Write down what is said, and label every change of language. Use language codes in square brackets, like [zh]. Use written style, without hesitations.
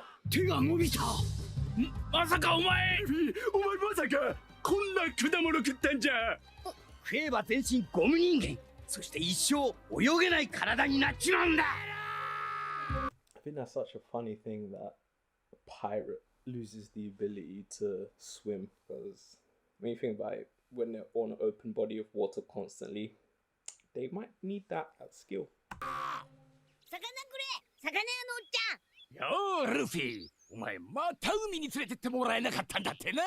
[ja] 手が伸びた。まさかお前まさかこんな果物食ったんじゃ。う。食えば全身ゴム人間。そして一生泳げない体になっちまうんだ。 [en] I think that's such a funny thing that a pirate loses the ability to swim. Because when you think about it, when they're on an open body of water constantly, they might need that skill. [ja] 魚くれ。魚屋のおっちゃん。よールフィ、お前また海に連れてってもらえなかったんだってな。